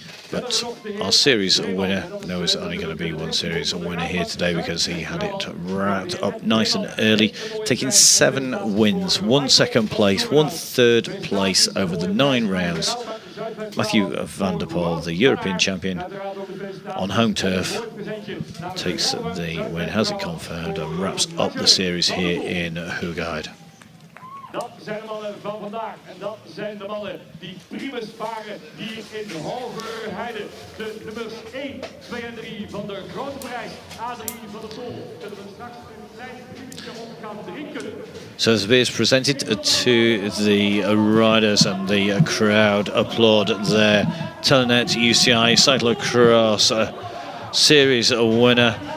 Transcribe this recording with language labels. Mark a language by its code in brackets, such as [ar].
[en] But our series winner, no, it's only going to be one series winner here today because he had it wrapped up nice and early, taking 7 wins, 1 second place, 1 third place over the 9 rounds. Matthew van der Poel, the European champion on home turf, takes the win, has it confirmed, and wraps up the series here in Hoogerheide. [nl] Dat zijn de mannen van vandaag en dat zijn de mannen die primus varen hier in Hoogerheide. De nummers 1, 2 en 3 van de grote prijs, A3 van de Tol. Zullen we straks een klein primusje op gaan drinken. [en] So as the beer is presented to the riders and the crowd applaud their Telenet UCI Cyclocross series winner.